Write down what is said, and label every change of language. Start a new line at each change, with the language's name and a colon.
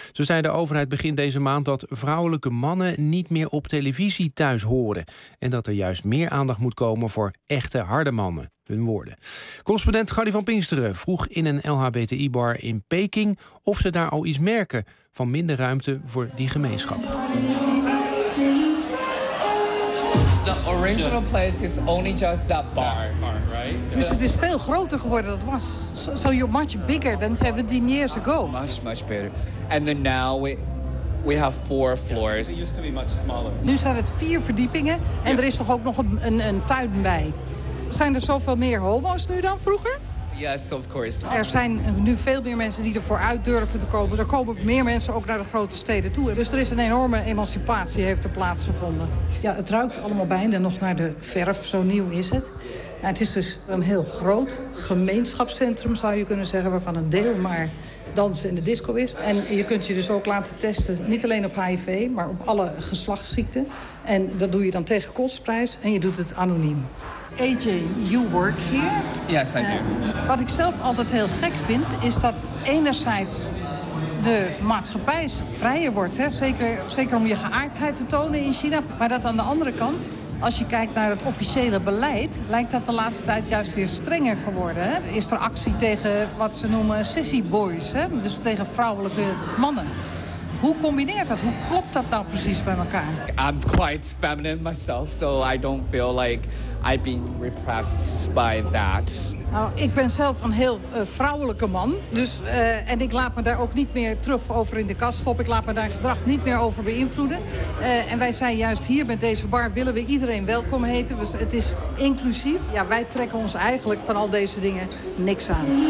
Dutch: Zo zei de overheid begin deze maand dat vrouwelijke mannen niet meer op televisie thuis horen. En dat er juist meer aandacht moet komen voor echte harde mannen. Hun woorden. Correspondent Gardy van Pinksteren vroeg in een LHBTI-bar in Peking of ze daar al iets merken van minder ruimte voor die gemeenschap.
English: The original place is only just that bar.
Dutch: Dus het is veel groter geworden. Dat was
English: so you're much bigger than 17 years ago. Much, much bigger. And then now we have four floors. It used to be much smaller.
Dutch: Nu zijn het vier verdiepingen en er is toch ook nog een tuin bij. Zijn er zoveel meer homo's nu dan vroeger?
English: Yes, of course.
Dutch: Er zijn nu veel meer mensen die ervoor uit durven te komen. Er komen meer mensen ook naar de grote steden toe. Dus er is een enorme emancipatie heeft er plaatsgevonden. Ja, het ruikt allemaal bijna nog naar de verf, zo nieuw is het. Ja, het is dus een heel groot gemeenschapscentrum, zou je kunnen zeggen, waarvan een deel maar dansen in de disco is. En je kunt je dus ook laten testen, niet alleen op HIV, maar op alle geslachtsziekten. En dat doe je dan tegen kostprijs en je doet het anoniem.
English: AJ, you work here? Yes, I do.
Dutch: Wat ik zelf altijd heel gek vind, is dat enerzijds de maatschappij vrijer wordt. Hè? Zeker om je geaardheid te tonen in China. Maar dat aan de andere kant, als je kijkt naar het officiële beleid, lijkt dat de laatste tijd juist weer strenger geworden. Hè? Is er actie tegen wat ze noemen sissy boys, hè? Dus tegen vrouwelijke mannen. Hoe combineert dat? Hoe klopt dat nou precies bij elkaar?
English: I'm quite feminine myself, so I don't feel like I've been repressed by that.
Dutch: Nou, ik ben zelf een heel vrouwelijke man. Dus, en ik laat me daar ook niet meer terug over in de kast stoppen. Ik laat me daar gedrag niet meer over beïnvloeden. En wij zijn juist hier met deze bar willen we iedereen welkom heten. Dus het is inclusief. Ja, wij trekken ons eigenlijk van al deze dingen niks aan.